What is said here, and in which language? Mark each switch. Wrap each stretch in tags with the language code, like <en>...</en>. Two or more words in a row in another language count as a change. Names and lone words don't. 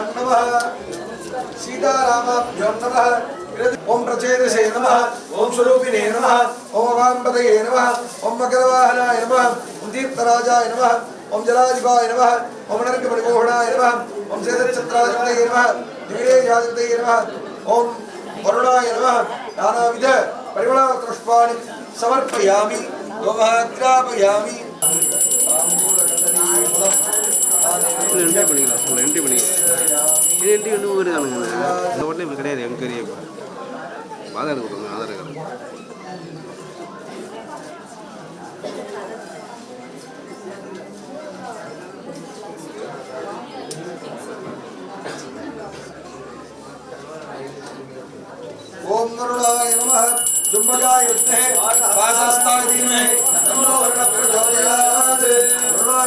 <sa>नमः सीतारामाभ्यां नमः ओम प्रचेदसे नमः ओम स्वरूपिणे नमः ओम वामपदये नमः ओम मकरवाहनाय नमः ओम तीर्थराजाय नमः ओम जलाधिपाय नमः ओम नरकमणिमोहनाय नमः ओम सेदच्छत्राधिपतये नमः दिविरेजाधिपतये नमः ओम वरुणाय नमः नानाविध परिमलपुष्पाणि समर्पयामि गोमहाग्रापयामि</sa> <ta>என்ட்ரி பண்ணிக்கலாம் சொல்ல என்ட்ரி பண்ணிக்கலாம் இது என்ட்ரி ஒன்று ஒரு தானுங்க இந்த உடனே இப்போ கிடையாது என்கொயரி இப்போ ஆதார் கொடுங்க ஆதார் கார்டு</ta> <sa>ओम वरुणाय नमः जुम्बकाय विद्महे वासस्ताय धीमहि तन्नो वरुणः प्रचोदयात् वरुणाय</sa>